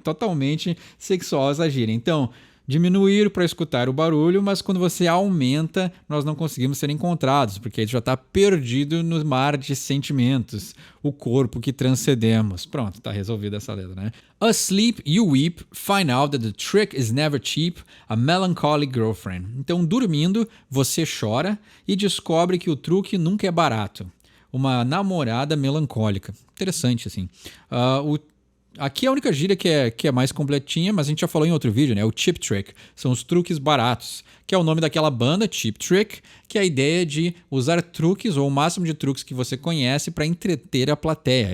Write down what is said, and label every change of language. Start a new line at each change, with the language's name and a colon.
Portuguese: Totalmente sexual essa gíria. Então, diminuir para escutar o barulho, mas quando você aumenta, nós não conseguimos ser encontrados, porque ele já está perdido no mar de sentimentos, o corpo que transcendemos. Pronto, está resolvida essa letra, né?
English: Asleep, you weep, find out that the trick is never cheap, a melancholy girlfriend.
Portuguese: Então, dormindo, você chora e descobre que o truque nunca é barato. Uma namorada melancólica. Interessante, assim. Aqui a única gíria que é mais completinha, mas a gente já falou em outro vídeo, né? O Cheap Trick. São os truques baratos, que é o nome daquela banda, Cheap Trick, que é a ideia de usar truques ou o máximo de truques que você conhece para entreter a plateia.